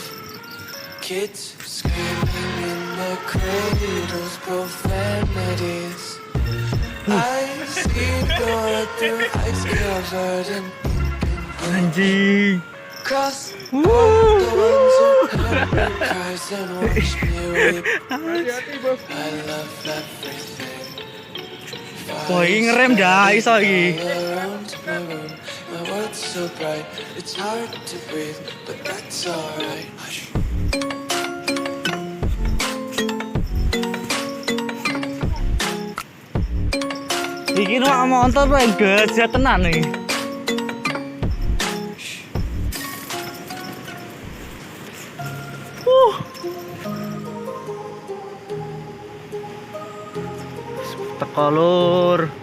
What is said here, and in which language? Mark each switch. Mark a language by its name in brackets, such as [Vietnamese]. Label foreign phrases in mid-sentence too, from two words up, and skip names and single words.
[English] Kids screaming in the cradles, profanities. I see the world through ice covered in Anjing. cross. The ones who heard me cries and watch me weep. I love everything. [Javanese] Woi, ngerem dah iso iki. [English] Around my room, my world's so bright, it's hard to breathe, but that's alright. Hush. [Javanese] Iki numpak montor paling gajah tenan nih. Teko lur.